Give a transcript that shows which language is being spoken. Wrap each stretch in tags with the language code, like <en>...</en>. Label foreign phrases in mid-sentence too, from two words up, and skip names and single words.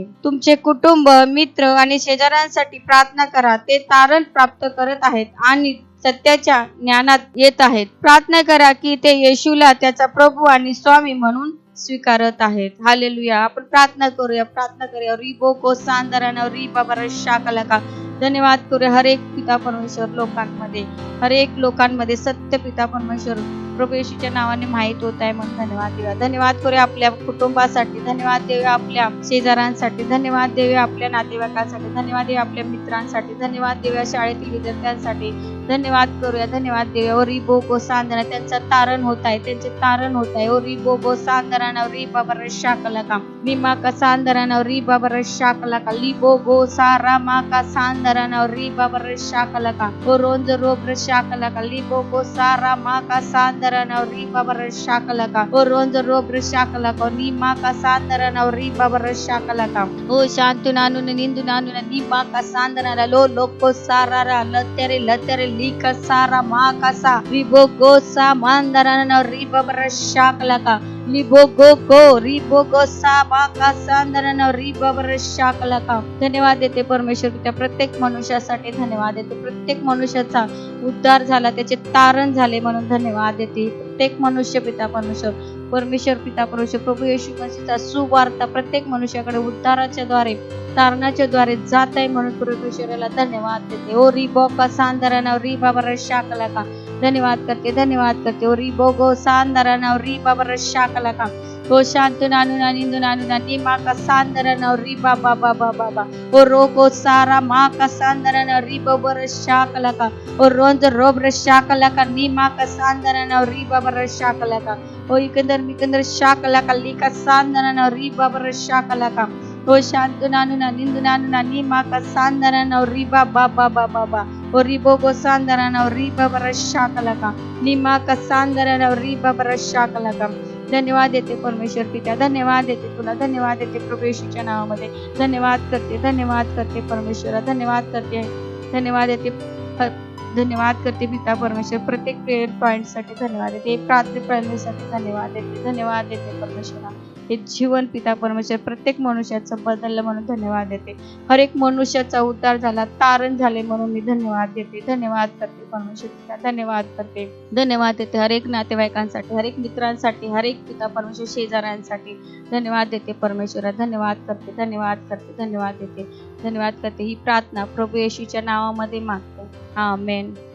<mr>तुमचे कुटुंब, मित्र आणि शेजाऱ्यांसाठी प्रार्थना करा. ते तारण प्राप्त करत आहेत आणि सत्याच्या ज्ञानात येत आहेत. प्रार्थना करा की ते येशूला त्याचा प्रभू आणि स्वामी म्हणून स्वीकारत आहेत. हालेलुया. आपण प्रार्थना करूया. रिबो को सांदरान रिबा बरशाकलका. धन्यवाद करूया.</mr> <hi>हर एक</hi> <mr>पिता परमेश्वर लोकांमध्ये सत्य पिता परमेश्वर प्रभू येशूच्या नावाने माहित होत आहे म्हणून धन्यवाद देऊया. धन्यवाद करूया आपल्या कुटुंबासाठी, धन्यवाद देऊया आपल्या शेजाऱ्यांसाठी, धन्यवाद देऊया आपल्या नातेवाईकांसाठी, धन्यवाद देऊया आपल्या मित्रांसाठी, धन्यवाद देऊया शाळेतील विद्यार्थ्यांसाठी, धन्यवाद करूया, धन्यवाद देऊया. ओ रिबो गो सांदरा, त्यांचे तारण होत आहे. ओ रिबो गो सांदरा नव रिबा बरशाकलका. निमा का सांदरा नव रिबा बरशाकलका. लिबो गो सारा मा का सांदरा नव रिबा बरशाकलका. ओ रोंज रोब्र शाकलका. लिबो गो सारा मा का सांदरा नव रिबा बरशाकलका. ओ रोंज रोब्र शाकलका. निमा का सांदरा नव रिबा बरशाकलका. ओ शांतु नानु निंदु नानु निमा का सांदरा लो लोको सारा रा लतेरे लिका सारा मा का सा रिबो गो सा मांदरा नव रिबा बरशाकलका. लिबो गो सा मा का सांदरा नव रिबा बरशाकलका. धन्यवाद देते परमेश्वर पिता. प्रत्येक मनुष्यासाठी धन्यवाद देते. प्रत्येक मनुष्याचा उद्धार झाला, त्याचे तारण झाले म्हणून धन्यवाद देते. प्रत्येक मनुष्य पिता परमेश्वर पिता परमेश्वर प्रभू येशू मसीहचा सुवार्ता प्रत्येक मनुष्याकडे उद्धाराच्या द्वारे, तारणाच्या द्वारे जात आहे म्हणून परमेश्वराला धन्यवाद देते. ओ रिबो का सांदरा नव रिबा बरशाकलका. धन्यवाद करते. ओ रिबो गो सांदरा नव रिबा बरशाकलका. ओ शांतु नानु नानिंदु नानु निमा का सांदरा नव रिबा बाबा बाबा. ओ रोगो सारा मा का सांदरा नव रिबा बरशाकलका. ओ रोंज रोब्र शाकलका. निमा का सांदरा नव रिबा बरशाकलका. ओ इकंदर शाकलका लिका सांदरा नव रिबा बरशाकलका. ओ शांतु नानु निंदु नानु निमा का सांदरा नव रिबा बाबा बाबा. ओ रिबो गो सांदरा नव रिबा बरशाकलका. निमा का सांदरा नव रिबा बरशाकलका. धन्यवाद देते परमेश्वर पिता, धन्यवाद देते तुला, धन्यवाद देते प्रभू येशूच्या नावामध्ये, धन्यवाद करते परमेश्वरा, धन्यवाद करते पिता परमेश्वर. प्रत्येक</mr> <en>prayer point</en> <mr>साठी धन्यवाद देते, प्रार्थना प्रार्थनेसाठी धन्यवाद देते परमेश्वरा. हे जीवन पिता परमेश्वर प्रत्येक मनुष्याचं बदललं म्हणून धन्यवाद देते.</mr> <hi>हर एक</hi> <mr>मनुष्याचा उद्धार झाला, तारण झाले म्हणून मी धन्यवाद देते. धन्यवाद करते परमेश्वर पिता, धन्यवाद देते</mr> <hi>हर एक</hi> <mr>नातेवाईकांसाठी,</mr> <hi>हर एक</hi> <mr>मित्रांसाठी,</mr> <hi>हर एक</hi> <mr>पिता परमेश्वर शेजाऱ्यांसाठी धन्यवाद देते परमेश्वरा. धन्यवाद करते. ही प्रार्थना प्रभू येशूच्या नावामध्ये मागते. आमेन.</mr>